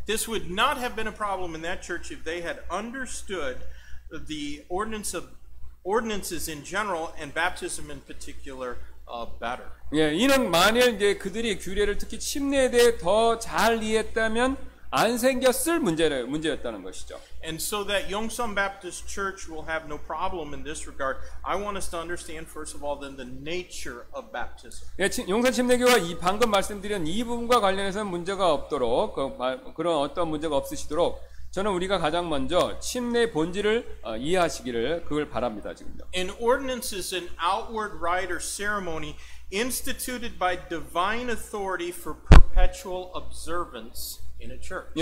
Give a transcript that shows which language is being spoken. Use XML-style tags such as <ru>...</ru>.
<en>This would not have been a problem in that church if they had understood the ordinances in general and baptism in particular better.</en> <ko>예, 이는 만일 이제 그들이 규례를 특히 침례에 대해 더 잘 이해했다면 안 생겼을 문제였다는 것이죠.</ko> <en>And so that Yongsan Baptist Church will have no problem in this regard, I want us to understand first of all then the nature of baptism.</en> <ko>예, 용산 침례교가 이 방금 말씀드린 이 부분과 관련해서 문제가 없도록 그런 어떤 문제가 없으시도록 저는 우리가 가장 먼저 침례의 본질을 이해하시기를 그걸 바랍니다. 지금요.</ko> <en>An ordinance is an outward rite or ceremony instituted by divine authority for perpetual observance in a church.</en>